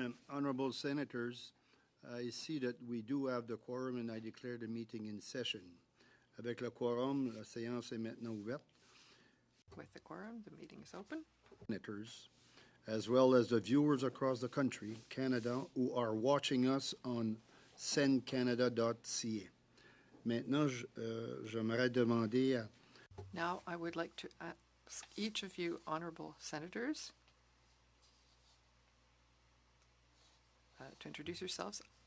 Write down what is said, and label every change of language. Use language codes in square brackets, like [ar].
[en] Honourable Senators, I see that we do have the quorum and I declare the meeting in session. [fr] Avec le quorum, la séance est maintenant ouverte. [en] With the quorum, the meeting is open. Senators, as well as the viewers across the country, Canada, who are watching us on sendcanada.ca. [fr] Maintenant, j'aimerais demander à... [en] Now, I would like to ask each of you honourable senators to introduce yourselves.